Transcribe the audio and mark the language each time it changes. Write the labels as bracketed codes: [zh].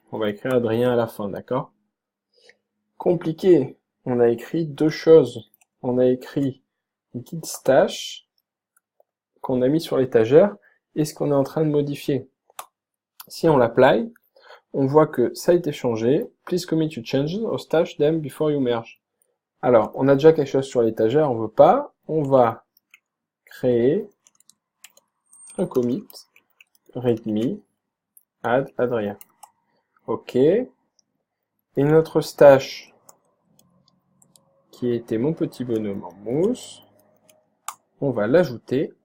[fr] On va écrire Adrien à la fin, d'accord? Compliqué. On a écrit deux choses. On a écrit git stash, qu'on a mis sur l'étagère, et ce qu'on est en train de modifier. Si on l'apply, on voit que ça a été changé. [en] Please commit your changes or stash them before you merge. [fr] Alors, on a déjà quelque chose sur l'étagère, on veut pas. On va créer un commit readme add Adrien. OK. Et notre stash, qui était mon petit bonhomme en mousse, on va l'ajouter.